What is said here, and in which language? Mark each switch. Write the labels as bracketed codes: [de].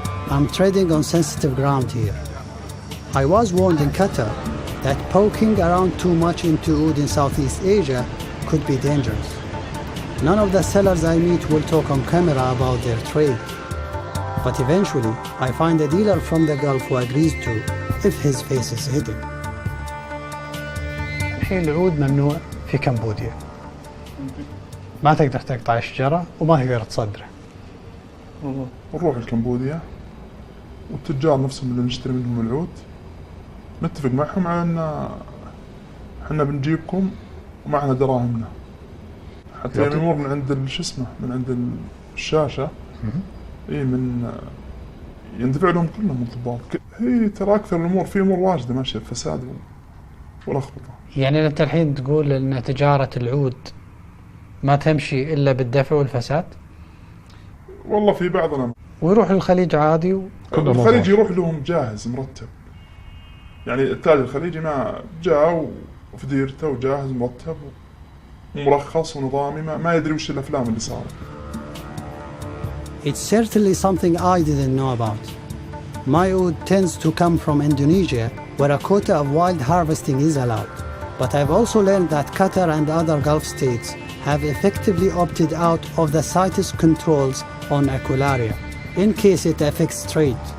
[en] I'm treading on sensitive ground here. I was warned in Qatar that poking around too much into oud in Southeast Asia could be dangerous. None of the sellers I meet will talk on camera about their trade. But eventually, I find a dealer from the Gulf who agrees to, if his face is hidden. [ar] الحين العود ممنوع في كمبوديا. ما تقدر تقطع الشجرة وما تقدر تصدره. ونروح لكمبوديا والتجار نفسهم اللي نشتري منهم العود نتفق معهم على ان احنا بنجيبكم ومعنا دراهمنا حتى الامور من عند شو اسمه من عند الشاشه من يندفع لهم كلهم الضباط. هي ترى اكثر الامور في امور واجده ماشيه فساد ولخبطه. يعني انت الحين تقول ان تجاره العود ما تمشي الا بالدفع والفساد؟ والله في بعضنا ويروح للخليج عادي الخليج يروح لهم جاهز مرتب. يعني التاجر الخليجي ما جاء وفي ديرته وجاهز مرتب ومرخص ونظامي ما يدري وش الافلام اللي صارت. [en] It's certainly something I didn't know about. My oud tends to come from Indonesia, where a quota of wild harvesting is allowed. But I've also learned that Qatar and other Gulf states have effectively opted out of the CITES controls on Aqualaria, in case it affects trade.